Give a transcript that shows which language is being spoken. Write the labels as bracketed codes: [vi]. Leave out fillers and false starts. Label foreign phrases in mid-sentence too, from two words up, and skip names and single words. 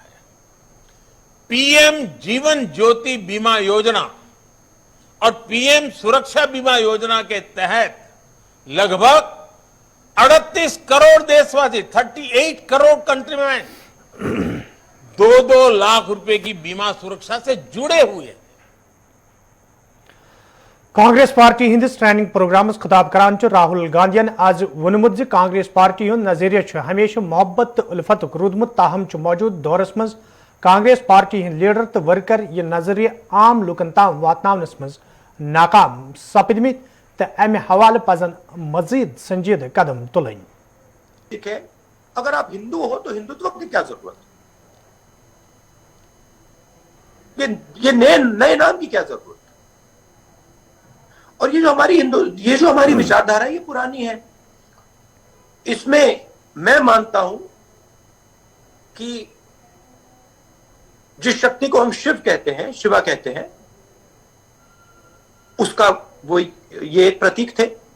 [hi] पीएम जीवन ज्योति बीमा योजना और पीएम सुरक्षा बीमा योजना के तहत लगभग 38 करोड़ देशवासी, 38 करोड़ कंट्रीमैन 2-2 लाख रुपए की बीमा सुरक्षा से जुड़े हुए हैं। [ks] कांग्रेस पार्टी हिंदिस [en] training program [ks] खिताब करान राहुल गांधीन आज वोनमुत कांग्रेस पार्टी हुंद नजरिया हमेशा मोहब्बत तो उल्फत रूदमुत, ताहम मौजूद दौरस मज कांग्रेस पार्टी हिंद लीडर तो वर्कर यह नजरिया आम लुकन ताम वातनावनस मज नाकाम सपदमित तो अमे हवाले पजन मजीद संजीदा कदम तुलन। [hi] ठीक है, अगर आप हिंदू हो तो हिंदुत्व की क्या जरूरत, ये नए नाम की क्या जरूरत। और ये जो हमारी विचारधारा है, ये पुरानी है। इसमें मैं मानता हूं कि जिस शक्ति को हम शिव कहते हैं, शिवा कहते हैं, उसका ये एक प्रतीक थे।